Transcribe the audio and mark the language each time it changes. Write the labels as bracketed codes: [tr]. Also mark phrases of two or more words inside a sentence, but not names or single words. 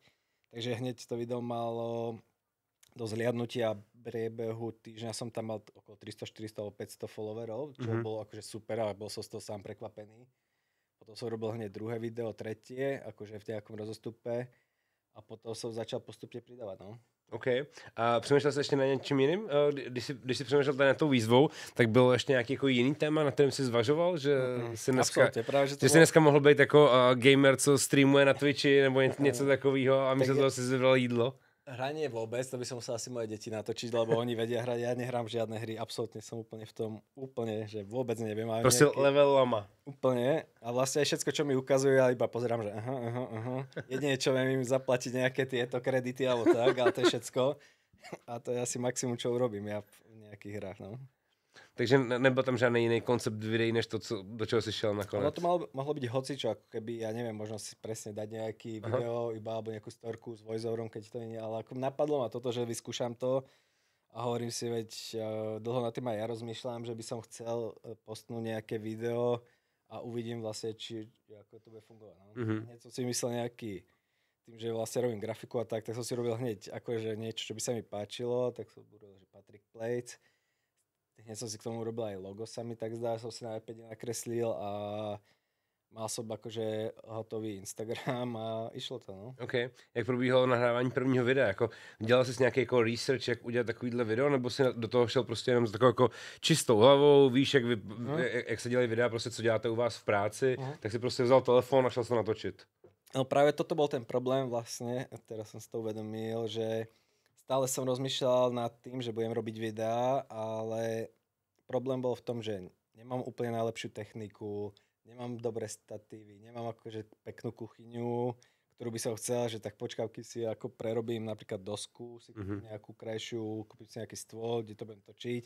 [sk] Takže hneď to video malo do zhliadnutia priebehu týždňa som tam mal okolo 300, 400 alebo 500 followerov, čo bolo akože super a bol som z toho sám prekvapený. Potom som robil hneď druhé video, tretie, akože v nejakom rozostupe a potom som začal postupne pridávať, no. [cs] OK. A přemýšlel jsi ještě na něčím jiným? Když jsi přemýšlel tady na tou výzvou, tak bylo ještě nějaký jako jiný téma, na kterém jsi zvažoval, že jsi dneska, jsi dneska mohl být jako gamer, co streamuje na Twitchi nebo něco takového a místo toho si vybral jídlo? [sk] Hranie vôbec, to by som musel asi moje deti natočiť, lebo oni vedia hrať, ja nehrám žiadne hry, absolútne som úplne v tom, že vôbec neviem. Proste level lama. Úplne. A vlastne aj všetko, čo mi ukazujú, ja iba pozerám, že aha. Jedine, čo viem im zaplatiť nejaké tieto kredity alebo tak, ale to je všetko. A to je asi maximum, čo urobím ja v nejakých hrách, no. [cs] Takže nebyl tam žádný jiný koncept videí, než to, do čeho si šel nakonec. [sk] Ono to mohlo byť hocičo, ako keby, ja neviem, možno si presne dať nejaký video, iba alebo nejakú storku s voiceoverom, keď to nie, ale ako napadlo ma toto, že vyskúšam to a hovorím si, veď dlho na tým aj ja rozmýšľam, že by som chcel postnúť nejaké video a uvidím vlastne, či ako to bude fungovať. No. Hneď som si myslel nejaký, tým, že vlastne robím grafiku a tak som si robil hneď akože niečo, čo by sa mi páčilo, tak som robil, že Patrick Place. Hneď som si k tomu robil aj logo, sa mi tak zdá, som si na iPade nakreslil a mal som akože hotový Instagram a išlo to, no. [cs] OK. Jak probíhalo nahrávání prvního videa? Jako, dělal jsi nějaký jako research, jak udělat takovýhle video, nebo jsi do toho šel prostě jenom s takovou jako čistou hlavou, víš, jak se dělají videa, prostě co děláte u vás v práci, tak si prostě vzal telefon a šel se to natočit. [sk] No práve toto bol ten problém vlastne, teraz som si to uvedomil, že stále som rozmýšľal nad tým, že budem robiť videá, ale problém bol v tom, že nemám úplne najlepšiu techniku, nemám dobré statívy, nemám akože peknú kuchyňu, ktorú by som chcel, že tak počkávky si ako prerobím napríklad dosku, si kúpim nejakú krajšiu, kúpim si nejaký stôl, kde to budem točiť.